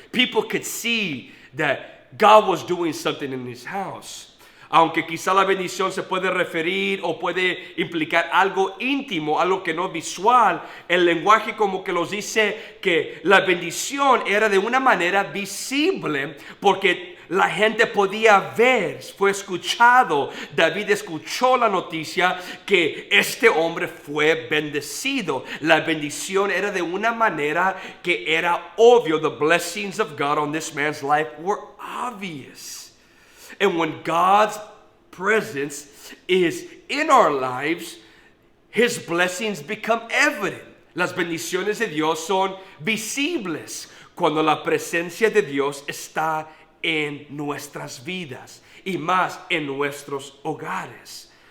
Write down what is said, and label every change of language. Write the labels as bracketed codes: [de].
[en] People could see that God was doing something in his house. [es] Aunque quizá la bendición se puede referir o puede implicar algo íntimo, algo que no es visual, el lenguaje como que nos dice que la bendición era de una manera visible porque la gente podía ver, fue escuchado. David escuchó la noticia que este hombre fue bendecido. La bendición era de una manera que era obvio. [en] The blessings of God on this man's life were obvious. And when God's presence is in our lives, his blessings become evident. [es] Las bendiciones de Dios son visibles cuando la presencia de Dios está en nuestras vidas y más en nuestros hogares.